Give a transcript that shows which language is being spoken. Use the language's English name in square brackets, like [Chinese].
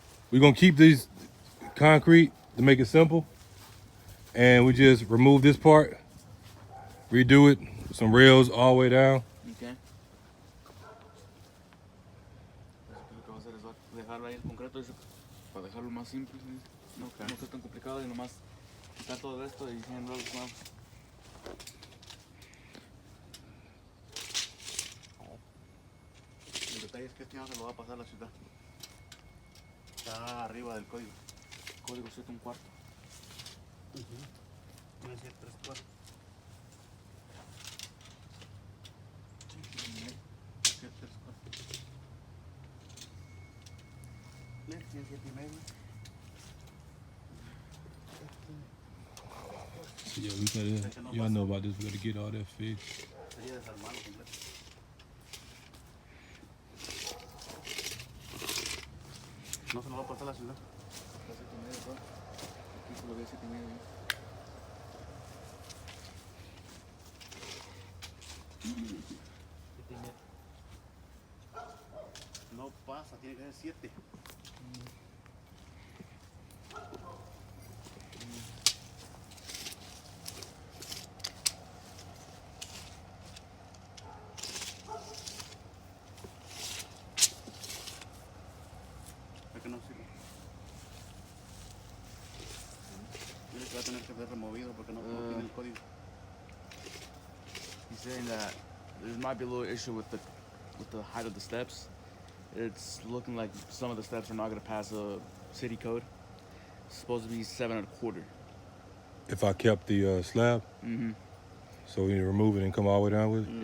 [English] We're gonna keep these concrete to make it simple, and we just remove this part, redo it, some rails all the way down. Okay. [Spanish] Lo que va a hacer es dejarlo ahí el concreto para dejarlo más simple, no sea tan complicado y nomás quitar todo esto y haciendo los nuevos. El detalle es que este ya no se lo va a pasar a la ciudad. Está arriba del código. Código 7 1/4. Puede ser 3/4. 7 3/4. 7 [English] Yeah, y'all know about this. We gotta get all that fixed. [Spanish] Sería desarmarlo completo. No se lo va a pasar a la ciudad. Aquí se lo ve 7.5. No pasa, tiene que ser 7. Es que no sirve. Va a tener que ser removido porque no tiene el código. [English] He's saying that there might be a little issue with the height of the steps. It's looking like some of the steps are not going to pass a city code. It's supposed to be 7 1/4. If I kept the slab? Mm-hmm. So we need to remove it and come all the way down with it?